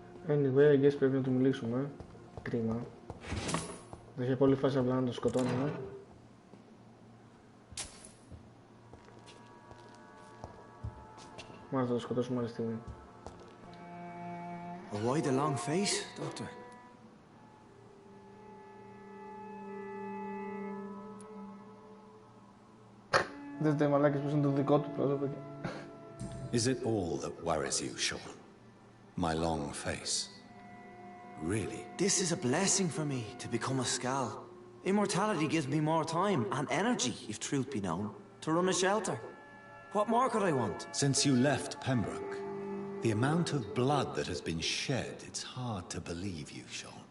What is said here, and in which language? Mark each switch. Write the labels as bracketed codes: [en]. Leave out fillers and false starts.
[en] Anyway, I guess [el] πρέπει να του μιλήσουμε. Κρίμα. Δεν είχε πολύ φάση απλά να το σκοτώνουμε. Μάλλον θα το σκοτώσουμε άλλη στιγμή. [en] Why the long face, Doctor? [el] Δες μαλάκες που είναι το δικό του πρόσωπο. [en] Is it all that worries you, Sean? My long face? Really? This is a blessing for me, to become a Skal. Immortality gives me more time and energy, if truth be known, to run a shelter. What more could I want? Since you left Pembroke, the amount of blood that has been shed, it's hard to believe you, Sean.